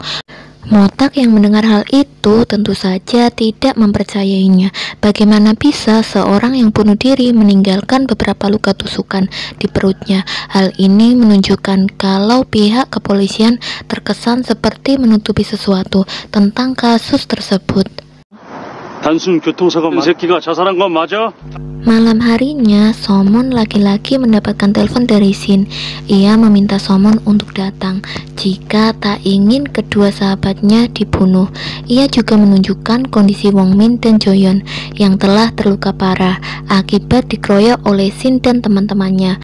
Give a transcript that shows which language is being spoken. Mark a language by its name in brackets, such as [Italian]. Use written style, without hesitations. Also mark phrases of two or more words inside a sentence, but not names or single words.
[Indonesian] Motak yang mendengar hal itu tentu saja tidak mempercayainya. Bagaimana bisa seorang yang bunuh diri meninggalkan beberapa luka tusukan di perutnya? Hal ini menunjukkan kalau pihak kepolisian terkesan seperti menutupi sesuatu tentang kasus tersebut. [Korean] 단순 교통사고 새끼가 자살한 건 맞아? [Indonesian] Malam harinya, Somon laki-laki mendapatkan telepon dari Shin. Ia meminta Somon untuk datang jika tak ingin kedua sahabatnya dibunuh. Ia juga menunjukkan kondisi Wong Min dan Joyeon yang telah terluka parah akibat dikeroyok oleh Shin dan teman-temannya.